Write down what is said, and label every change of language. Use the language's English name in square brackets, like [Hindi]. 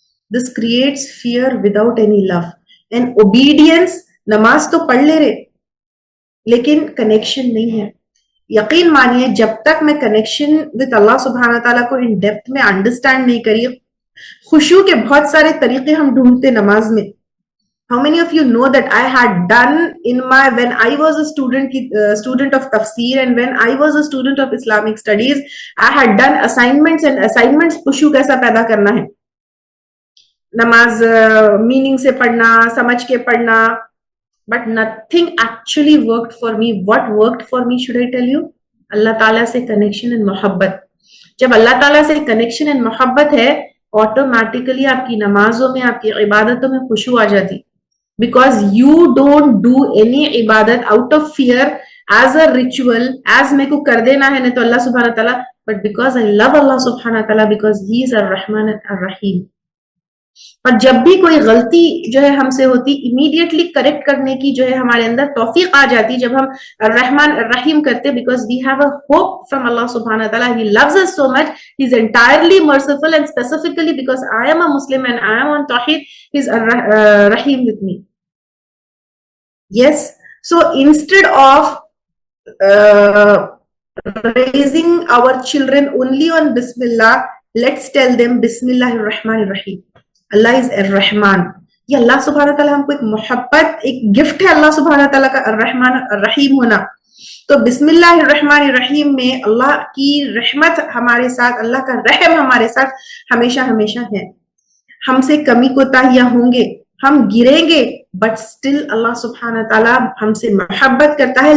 [English] This creates fear without any love and obedience. [Hindi] नमाज तो पढ़ ले रहे, लेकिन कनेक्शन नहीं है। यकीन मानिए, जब तक मैं कनेक्शन विद अल्लाह सुब्हानहू ताला को इन डेप्थ में अंडरस्टैंड नहीं करी, खुशू के बहुत सारे तरीके हम ढूंढते नमाज में। [English] How many of you know that I had done when I was a student of tafsir, and when I was a student of Islamic studies, I had done assignments, and assignments [Hindi] खुशू कैसा पैदा करना है, नमाज meaning से पढ़ना, समझ के पढ़ना, [English] but nothing actually worked for me. What worked for me, should I tell you? [Hindi] अल्लाह ताला से कनेक्शन एंड मोहब्बत। जब अल्लाह ताला से कनेक्शन एंड मोहब्बत है, ऑटोमेटिकली आपकी नमाजों में, आपकी इबादतों में खुशू आ जाती, [English] because you don't do any ibadat out of fear as a ritual, as [Hindi] मेरे को कर देना है नहीं तो अल्लाह सुब्हानहू ताला, [English] but because I love Allah subhanahu ताला, because he is ar-Rahman ar-Rahim। [Hindi] पर जब भी कोई गलती जो है हमसे होती, इमीडिएटली करेक्ट करने की जो है हमारे अंदर तौफीक आ जाती जब हम रहमान रहीम करते, [English] Because we have a hope from Allah सुब्हानहू ताला। He loves us so much, he is entirely merciful, and specifically because I am a Muslim and I am on तौहीद, he is रहीम with me. Yes, so instead of raising our children only on Bismillah, let's tell them Bismillahir Rahmanir Rahim। Allah is अर्रहमान। [Hindi] ये अल्लाह सुब्हानहू ताला हमको एक मोहब्बत, एक gift है अल्लाह सुब्हानहू ताला का अर्रहमान अर्रहीम होना। तो बिस्मिल्लाहिर रहमानिर रहीम में अल्लाह की रहमत हमारे साथ, अल्लाह का रहम हमारे साथ हमेशा हमेशा है। हमसे कमी कोताहियां होंगे, हम गिरेंगे, [English] but still [Hindi] अल्लाह सुब्हानहू ताला हमसे मोहब्बत करता है।